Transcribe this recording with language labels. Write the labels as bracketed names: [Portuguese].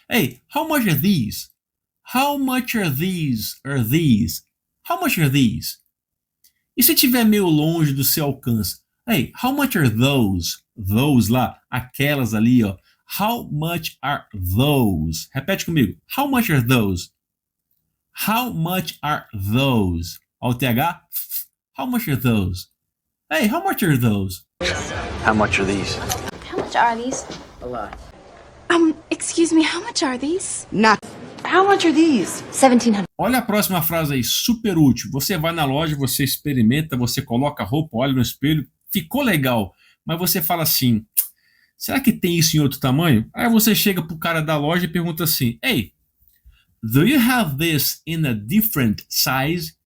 [English] Hey, how much are these? How much are these? How much are these? [Portuguese] E se estiver meio longe do seu alcance? [English] Hey, how much are those? Those [Portuguese] lá, aquelas ali, ó. [English] How much are those? [Portuguese] Repete comigo. [English] How much are those? How much are those? [Portuguese] Ó, o [English] TH. How much are those? Hey, how much are those? How much are these? How much are these? A lot. Excuse me, how much are these? How much are these? 1,700. [Portuguese] Olha a próxima frase aí, super útil. Você vai na loja, você experimenta, você coloca a roupa, olha no espelho, ficou legal. Mas você fala assim, será que tem isso em outro tamanho? Aí você chega pro cara da loja e pergunta assim, [English] Hey, do you have this in a different size?